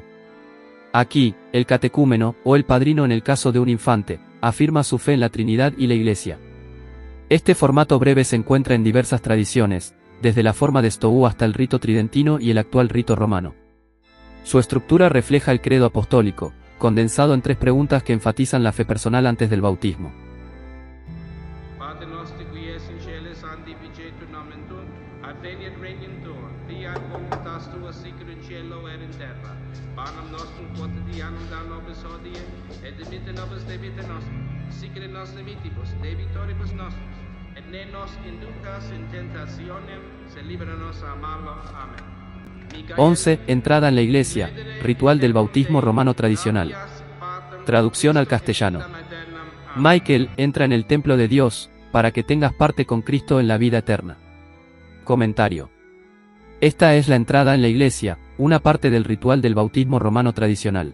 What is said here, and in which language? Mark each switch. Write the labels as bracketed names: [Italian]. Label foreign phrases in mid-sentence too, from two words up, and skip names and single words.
[Spanish] Aquí, el catecúmeno, o el padrino en el caso de un infante, afirma su fe en la Trinidad y la Iglesia. Este formato breve se encuentra en diversas tradiciones, desde la forma de Stow hasta el rito tridentino y el actual rito romano. Su estructura refleja el credo apostólico, condensado en 3 preguntas que enfatizan la fe personal antes del bautismo. [Latin] Pater noster qui es in cielo sanctificetur nomen tuum, adveniat regnum tuum, fiat voluntas tua sicut in cielo et in terra. Panem nostrum quotidianum da nobis hodie, et dimitte nobis debita nostrum, sicut in nos dimittibus debitoribus nostros, et ne nos inducas in tentationem, sed libera nos a malo. [Spanish] Amén. 11. Entrada en la iglesia, ritual del bautismo romano tradicional. Traducción al castellano. Michael entra en el templo de Dios, para que tengas parte con Cristo en la vida eterna. Comentario. Esta es la entrada en la iglesia, una parte del ritual del bautismo romano tradicional.